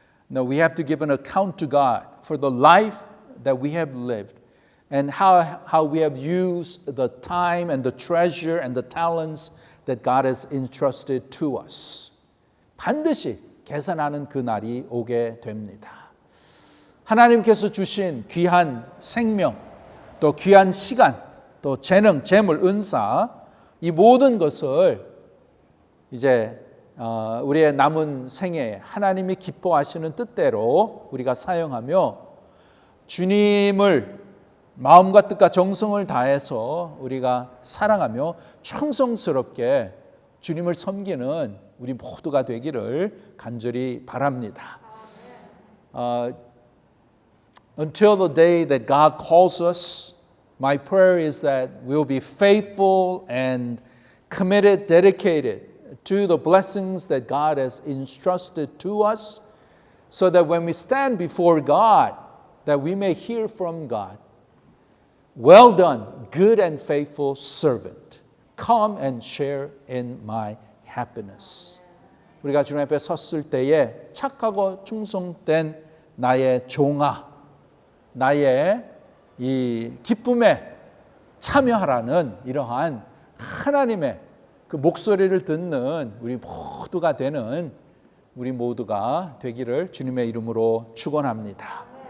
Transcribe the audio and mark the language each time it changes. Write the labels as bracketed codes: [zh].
[en] Now we have to give an account to God for the life that we have lived and how we have used the time and the treasure and the talents that God has entrusted to us. [ko] 반드시 계산하는 그 날이 오게 됩니다. 하나님께서 주신 귀한 생명, 또 귀한 시간, 또 재능, 재물, 은사, 이 모든 것을 이제 우리의 남은 생에 하나님이 기뻐하시는 뜻대로 우리가 사용하며 주님을 마음과 뜻과 정성을 다해서 우리가 사랑하며 충성스럽게 주님을 섬기는 우리 모두가 되기를 간절히 바랍니다. [en] Until the day that God calls us, my prayer is that we'll be faithful and committed, dedicated to the blessings that God has entrusted to us, so that when we stand before God, that we may hear from God, well done, good and faithful servant. Come and share in my happiness. [ko] 우리가 주님 앞에 섰을 때에 착하고 충성된 나의 종아, 나의 이 기쁨에 참여하라는 이러한 하나님의 그 목소리를 듣는 우리 모두가 되는 우리 모두가 되기를 주님의 이름으로 축원합니다.